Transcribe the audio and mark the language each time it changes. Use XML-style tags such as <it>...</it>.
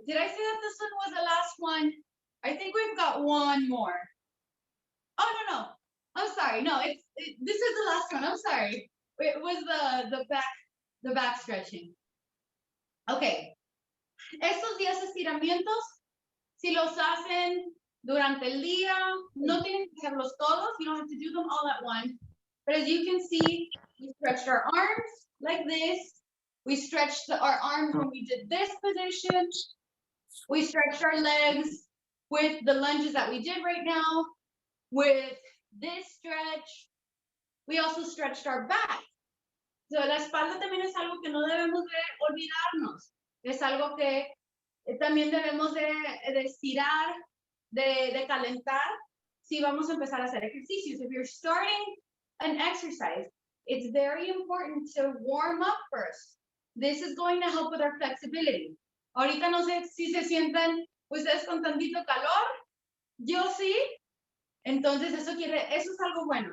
<en>Did I say that this one was the last one? I think we've got one more. Oh, no. I'm sorry. No, this is the last one. I'm sorry. It was the back stretching. Okay.</en> <es>Estos 10 estiramientos, si los hacen durante el día, no tienen que hacerlos todos.</es> <en>You don't have to do them all at once. But as you can see, we stretched our arms like this. We stretched our arms when we did this position. We stretched our legs with the lunges that we did right now. With this stretch, we also stretched our back.</en> <es>So la espalda también es algo que no debemos de olvidarnos. Es algo que también debemos de estirar, de calentar, si vamos a empezar a hacer ejercicios.</es> <en>If you're starting an exercise, it's very important to warm up first. This is going to help with our flexibility.</en> <es>Ahorita no sé si se sienten ustedes con tantito calor. Yo sí. Entonces eso es algo bueno.</es>